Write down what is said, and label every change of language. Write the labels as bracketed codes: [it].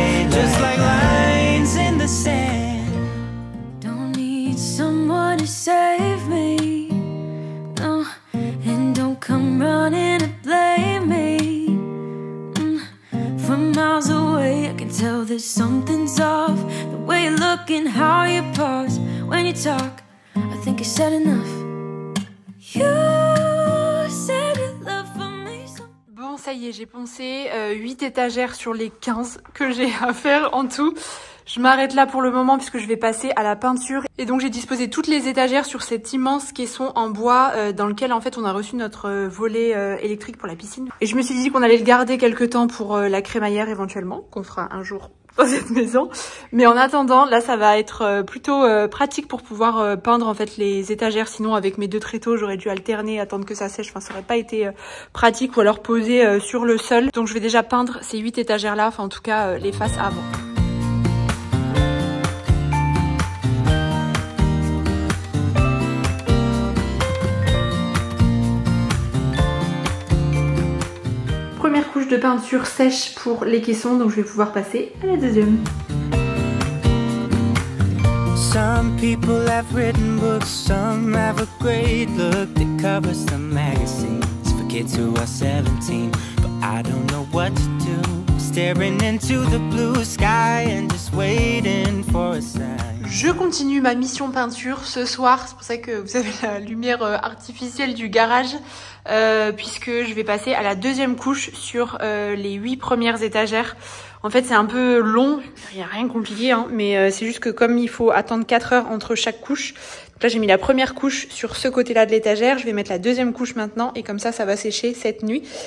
[en] Just like lines in the sand. Don't need someone to save me, no, and don't come running to blame me. From miles away I can tell that something's off. The way you look and how you pause when you talk, I think you said enough. You said you love for me so. [fr] Bon, ça y est, j'ai poncé 8 étagères sur les 15 que j'ai à faire en tout. Je m'arrête là pour le moment puisque je vais passer à la peinture. Et donc j'ai disposé toutes les étagères sur cet immense caisson en bois dans lequel en fait on a reçu notre volet électrique pour la piscine. Et je me suis dit qu'on allait le garder quelques temps pour la crémaillère éventuellement, qu'on fera un jour dans cette maison. Mais en attendant, là ça va être plutôt pratique pour pouvoir peindre en fait les étagères. Sinon avec mes 2 tréteaux j'aurais dû alterner, attendre que ça sèche. Enfin ça aurait pas été pratique ou alors poser sur le sol. Donc je vais déjà peindre ces 8 étagères là, enfin en tout cas les faces avant. Première couche de peinture sèche pour les caissons, donc je vais pouvoir passer à la deuxième. [en] Some people have written books, some have a great look that covers the magazines for kids who are 17, but I don't know what to do, staring into the blue sky and just waiting for a sign. [fr] Je continue ma mission peinture ce soir, c'est pour ça que vous avez la lumière artificielle du garage, puisque je vais passer à la deuxième couche sur les 8 premières étagères. En fait c'est un peu long, il n'y a rien de compliqué, hein, mais c'est juste que comme il faut attendre 4 heures entre chaque couche, donc là j'ai mis la première couche sur ce côté-là de l'étagère, je vais mettre la deuxième couche maintenant et comme ça va sécher cette nuit.